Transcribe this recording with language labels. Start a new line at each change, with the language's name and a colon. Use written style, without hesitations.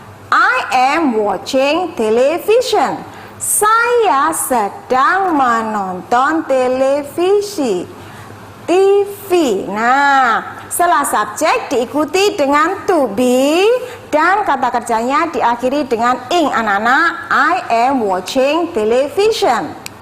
English: I am watching television.
Indonesian: Saya sedang menonton televisi. TV. Nah, setelah subjek diikuti dengan to be dan kata kerjanya diakhiri dengan ing, anak-anak.
English: I am watching television.